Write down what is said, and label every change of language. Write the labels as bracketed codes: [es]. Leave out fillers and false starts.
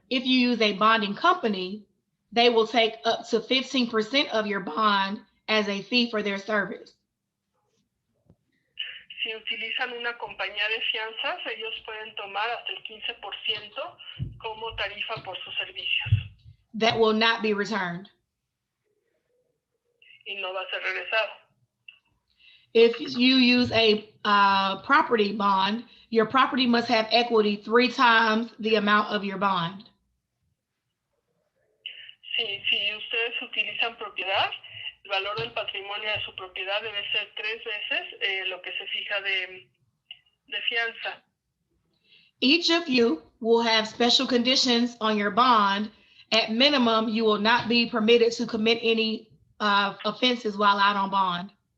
[en] If you use a bonding company, they will take up to 15% of your bond as a fee for their service. [es] Si utilizan una compañía de fianzas, ellos pueden tomar hasta el 15% como tarifa por sus servicios. [en] That will not be returned. [es] Y no va a ser regresado. [en] If you use a property bond, your property must have equity 3 times the amount of your bond. [es] Si ustedes utilizan propiedad, el valor del patrimonio de su propiedad debe ser 3 veces lo que se fija de fianza. [en] Each of you will have special conditions on your bond. At minimum, you will not be permitted to commit any offenses while out on bond.